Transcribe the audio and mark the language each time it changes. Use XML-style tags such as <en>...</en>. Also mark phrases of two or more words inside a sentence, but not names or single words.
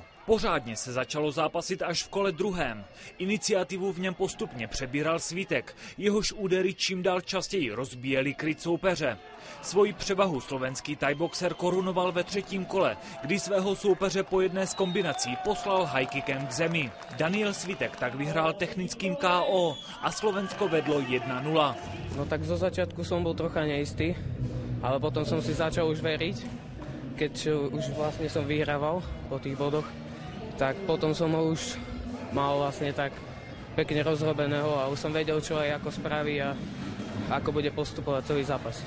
<cs>Pořádně se začalo zápasit až v kole druhém. Iniciativu v něm postupně přebíral Svitek, jehož údery čím dál častěji rozbíjeli kryt soupeře. Svoji převahu slovenský thaiboxer korunoval ve 3. kole, kdy svého soupeře po jedné z kombinací poslal high-kickem k zemi. Daniel Svitek tak vyhrál technickým KO a Slovensko vedlo 1-0.</cs> <sk>No tak zo začiatku som bol trocha neistý, ale potom som si začal už veriť, keď už vlastne som vyhrával po tých bodoch, tak potom som ho už mal vlastne tak pekne rozrobeného a už som vedel, čo aj ako spraví a ako bude postupovať celý zápas.</sk>